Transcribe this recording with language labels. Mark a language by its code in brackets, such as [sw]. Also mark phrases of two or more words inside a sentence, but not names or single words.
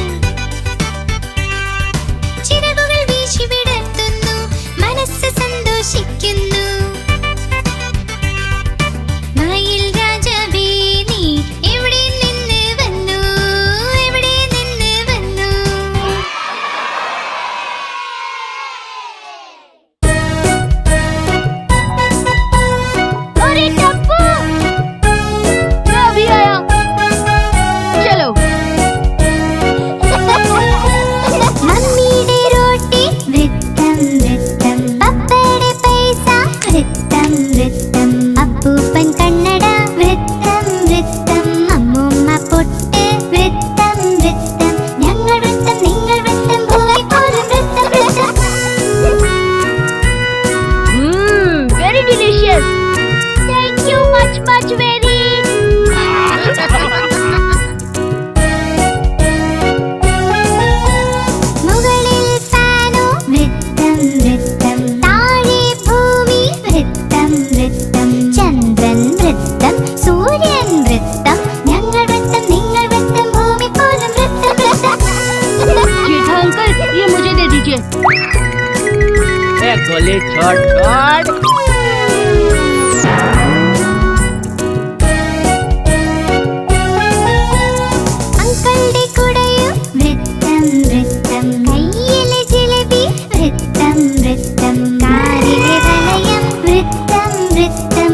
[ml] ചിറകുകൾ വീശി വിടർത്തുന്നു, മനസ്സ് സന്തോഷിക്കുന്നു. മയിൽ രാജാവേ, നീ എവിടെ നിന്ന് വന്നു. എവിടെ നിന്ന് വന്നു. [hi] अरे टप्पू, मैं अभी आया. चलो. [ml] മമ്മിയുടെ റോട്ടി വൃത്തം വൃത്തം. പപ്പയുടെ പൈസ വൃത്തം വൃത്തം. അപ്പൂപ്പൻ കണ്ണട വൃത്തം വൃത്തം. അമ്മൂമ്മ പൊട്ട് വൃത്തം വൃത്തം. ഞങ്ങൾ വൃത്തം, നിങ്ങൾ വൃത്തം, ഭൂമി പോലും വൃത്തം വൃത്തം. [en] Very delicious. Thank you much very. [ml] മുകളിൽ ഫാനോ വൃത്തം വൃത്തം. താഴെ ഭൂമി വൃത്തം വൃത്തം. ചന്ദ്രൻ വൃത്തം, സൂര്യൻ വൃത്തം. ഞങ്ങൾ വൃത്തം, നിങ്ങൾ വൃത്തം, ഭൂമി പോലും വൃത്തം വൃത്തം. [hi] जेठा अंकल, ये मुझे दे दीजिए. गोली छोड़ छोड़. [ml] അങ്കിളുടെ കുടയും വൃത്തം വൃത്തം. കയ്യിലെ ജിലേബി വൃത്തം വൃത്തം. കാറിലെ വലയം വൃത്തം വൃത്തം.